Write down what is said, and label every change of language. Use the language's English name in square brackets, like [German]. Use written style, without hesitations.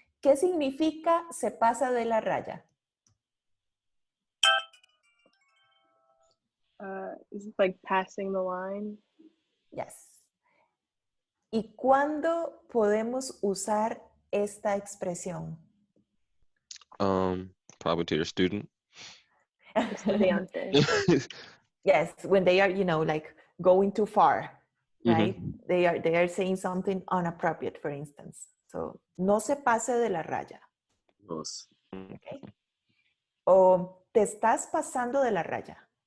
[Spanish] ¿Qué significa se pasa de la raya? [English] Is it like passing the line? Yes. [Spanish] ¿Y cuándo podemos usar esta expresión? [English] Probably to your student. [Spanish] Estudiante. [English] Yes, when they are, like going too far, right? Mm-hmm. They are saying something inappropriate, for instance. [Spanish] So, no se pase de la raya. Dos. [English] Okay. [Spanish] O te estás pasando de la raya.